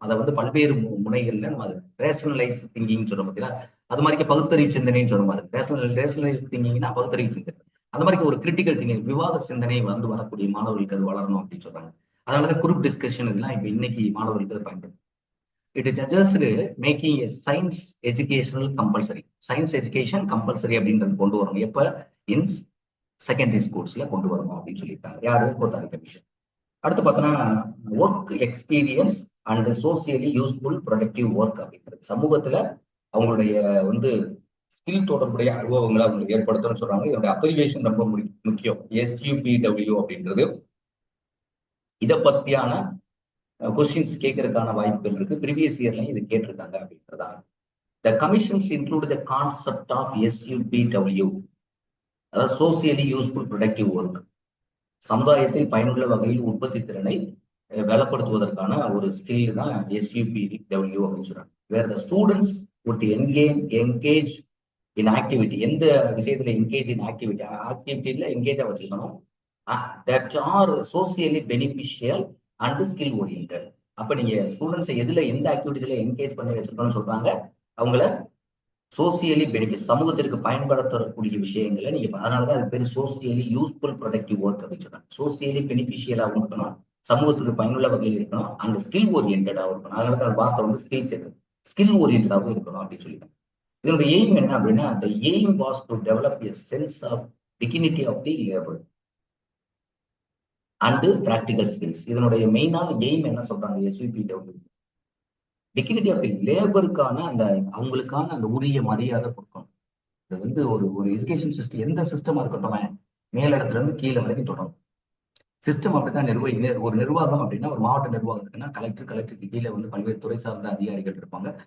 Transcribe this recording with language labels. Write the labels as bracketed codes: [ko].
[ta] அதை வந்து பல்வேறு முனைகள்ல நம்ம அதை ரேஷனலைஸ் திங்கிங் சொல்றோம் பார்த்தீங்களா? அது மாதிரி பகுத்தறிவு சிந்தனைன்னு சொல்ற மாதிரி. ரேஷனலைஸ் திங்கிங்னா பகுத்தறிவு சிந்தனை. அந்த மாதிரி ஒரு கிரிட்டிக்கல் திங்கிங், விவாத சிந்தனை வந்து வரக்கூடிய மாணவர்களுக்கு அது வளரணும் அப்படின்னு சொல்றாங்க. அதனாலதான் குரூப் டிஸ்கஷன் இதெல்லாம் இப்ப இன்னைக்கு மாணவர்களுக்கு அது பயன்படுது. [en] It is just making a science educational compulsory. [ta] Science education compulsory அப்படின்றது கொண்டு வரணும். எப்ப? இன் செகண்டரி ஸ்கூல்ஸ்ல கொண்டு வரணும் அப்படின்னு சொல்லியிருக்காங்க. யாரு? கோத்தாரி கமிஷன். அடுத்து பார்த்தோன்னா work experience and socially useful productive work அப்படின்றது. சமூகத்துல அவங்களுடைய வந்து ஸ்கில் தொடர்புடைய அனுபவங்களை அவங்களுக்கு ஏற்படுத்தணும்னு சொல்றாங்க. இதோட அப்ரிவேஷன் ரொம்ப முக்கியம். SUPW அப்படின்றது. இதை பத்தியான கொஸ்டின்ஸ் கேட்கறதுக்கான வாய்ப்புகள் இருக்கு. ப்ரீவியஸ் இயர்லையும் இது கேட்டிருக்காங்க அப்படின்றதா. [en] the commissions include the concept of SUPW, [ta] அதாவது சோசியலி யூஸ்ஃபுல் ப்ரொடக்டிவ் ஒர்க். சமுதாயத்தில் பயனுள்ள வகையில் உற்பத்தி திறனை பலப்படுத்துவதற்கான ஒரு ஸ்கில் தான் SUPW அப்படின்னு சொல்றாங்க. [en] Where the students would engage in activity. [ta] எந்த விஷயத்துல என்கேஜ் இன் ஆக்டிவிட்டி, ஆக்டிவிட்டியில என்கேஜா வச்சுக்கணும். [en] That are socially beneficial and skill oriented. [ta] அப்ப நீங்க ஸ்டூடெண்ட்ஸை எதுல எந்த ஆக்டிவிட்டிஸ்ல என்கேஜ் பண்ணி வச்சிருக்கணும்னு சொல்றாங்க? அவங்கள சோசியலி பெனிஃபிட், சமூகத்திற்கு பயன்படுத்தக்கூடிய விஷயங்களை நீங்க, அதனாலதான் அது பேர் சோசியலி யூஸ்ஃபுல் ப்ரொடக்டிவ் ஒர்க் அப்படின்னு சொல்றாங்க. சோசியலி பெனிஃபிஷியலாகவும் இருக்கணும், சமூகத்துக்கு பயனுள்ள வகையில் இருக்கணும், அண்ட் ஸ்கில் ஓரியன்டாகவும் இருக்கணும். அதனாலதான் வார்த்தை வந்து ஸ்கில்ஸ் இருக்கு, ஸ்கில் ஓரியன்டாகவும் இருக்கணும் அப்படின்னு சொல்லிட்டாங்க. இதோட எய்ம் என்ன அப்படின்னா, [en] the aim was to develop a sense of dignity of the labor and practical skills. [ta] இதனுடைய மெயினான எய்ம் என்ன சொல்றாங்க? SUPW டிக்னிட்டி ஆஃப் தி லேபருக்கான அந்த அவங்களுக்கான அந்த உரிய மரியாதை கொடுக்கணும். இது வந்து ஒரு ஒரு எஜுகேஷன் சிஸ்டம், எந்த சிஸ்டமா இருக்கட்டும், மேல இடத்துல இருந்து கீழே வரைக்கும் தொடரும். சிஸ்டம் அப்படித்தான் ஒரு நிர்வாகம் அப்படின்னா, ஒரு மாவட்ட நிர்வாகம் இருக்குன்னா கலெக்டருக்கு கீழே வந்து பல்வேறு துறை சார்ந்த அதிகாரிகள் இருப்பாங்க.